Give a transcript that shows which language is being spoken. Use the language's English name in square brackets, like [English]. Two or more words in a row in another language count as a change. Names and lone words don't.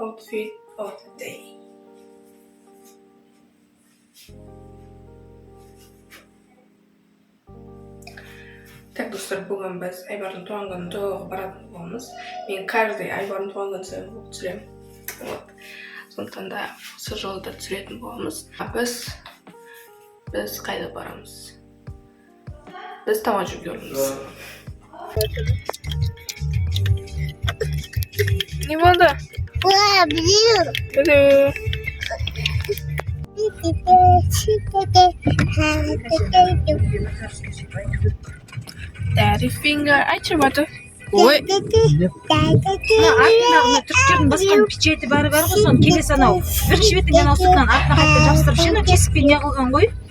[English] outfit of the day. [Kazakh] Так, достар, бүгін біз Айбардың туған күнін тойлауға баратын боламыз. Мен каждый Айбардың туған күнін сайын түсіремін. Вот. Сондықтан да осы жолы да түсіретін боламыз. Біз қайда барамыз? Біз тамақ жеуге барамыз. Не болды? Білу. [English] Daddy finger. [Kazakh] Айтшы баты. Ой. Артындағы түріктердің басқан печеті бары бар ғой, соны келесі анау бірінші бетіңнен ауысыптан артына қайтып жабыстырып жена кесікпен не қылған ғой.